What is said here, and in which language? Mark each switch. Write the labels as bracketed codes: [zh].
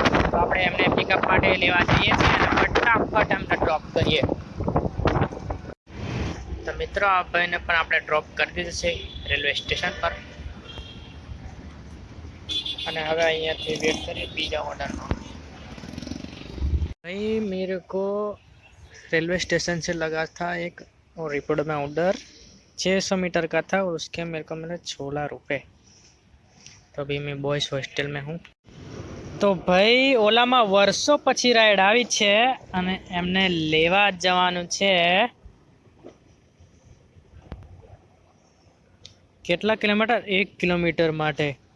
[gu] તો આપણે એમને પિકઅપ માટે લેવા જઈએ છીએ અને ફટાફટ એમને ડ્રોપ કરીએ. તો મિત્રો આ ભાઈને પણ આપણે ડ્રોપ કરી દીધું છે રેલવે સ્ટેશન પર અને હવે અહીંયાથી વેટ કરીએ બીજા ઓર્ડરનો. [hi] भाई मेरे को रेलवे स्टेशन से लगा था एक और रिपोर्ट में ऑर्डर 600 मीटर का था और उसके मेरे को मिला 16 रुपये. तो अभी मैं बॉयज़ हॉस्टल में हूँ. [gu] તો ભાઈ ઓલામાં વર્ષો પછી રાઈડ આવી છે અને એમને લેવા જવાનું છે કેટલા કિલોમીટર? 1 કિલોમીટર માટે.